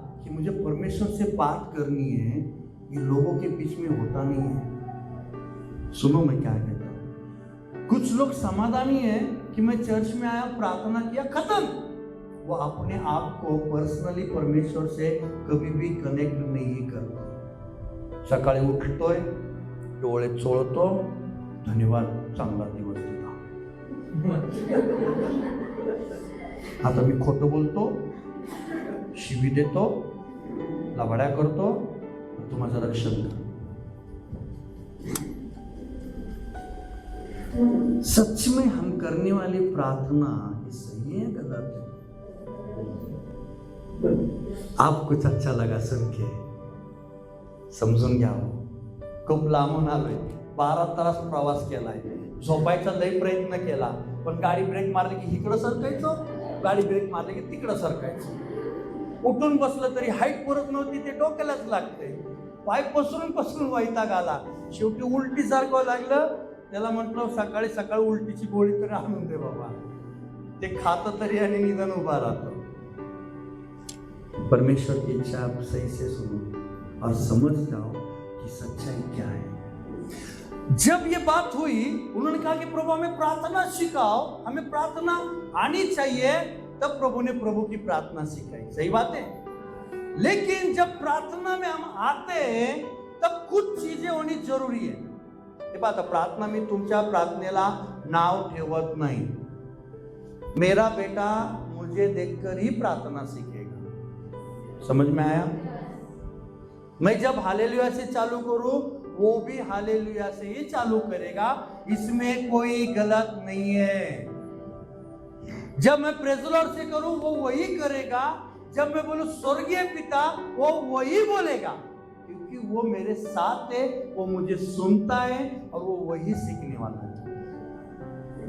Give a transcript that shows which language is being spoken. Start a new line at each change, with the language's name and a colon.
Hindi: कि मुझे परमेश्वर से बात करनी है, ये लोगों के बीच में होता नहीं है। सुनो मैं क्या कहता हूं। कुछ लोग समाधानी है कि मैं चर्च में आया, प्रार्थना किया, खत्म। वो अपने आप को पर्सनली परमेश्वर से कभी भी कनेक्ट नहीं करते।
Marathi: सकाळी उठतोय, डोळे चोळतो, धन्यवाद, चांगला दिवस दिला। आता मी खोटं बोलतो, शिवी देतो, लबाड्या करतो, तू माझं रक्षण कर।
Hindi: सच में हम करने वाली प्रार्थना ये सही है गलत है? आप कुछ अच्छा लगा सुन के,
Marathi: समजून घ्या। खूप लांबून आलोय, 12 तास प्रवास केलाय, झोपायचा लई प्रयत्न केला, पण गाडी ब्रेक मारली की इकडं सरकायचं, गाडी ब्रेक मारली की तिकडं सरकायचं। उठून बसलं तरी हाईट पुरत नव्हती, ते डोक्यालाच लागते, पाय पसरून वैताग आला, शेवटी उलटी सारखं लागलं। त्याला म्हटलं सकाळी सकाळी उलटीची गोळी तरी आणून दे बाबा, ते खातं तरी आणि निदान उभा राहतो।
Hindi: परमेश्वर की इच्छा आप सही से सुनो और समझ जाओ कि सच्चाई क्या है। जब ये बात हुई, उन्होंने कहा कि प्रभु हमें प्रार्थना सिखाओ, हमें प्रार्थना आनी चाहिए। तब प्रभु ने प्रभु की प्रार्थना सिखाई, सही बात है। लेकिन जब प्रार्थना में हम आते हैं तब कुछ चीजें होनी जरूरी है।
Marathi: हे पाहता, प्रार्थना मी तुमच्या प्रार्थनेला नाव ठेवत नाही।
Hindi: मेरा बेटा मुझे देखकर ही प्रार्थना सीखेगा, समझ में आया? मैं जब हालेलुया से चालू करूं, वो भी हालेलुया से ही चालू करेगा, इसमें कोई गलत नहीं है। जब मैं प्रेज़ द लॉर्ड से करूं, वो वही करेगा। जब मैं बोलूं स्वर्गीय पिता, वो वही बोलेगा, क्योंकि वो मेरे साथ है, वो मुझे सुनता है और वो वही सीखने वाला है।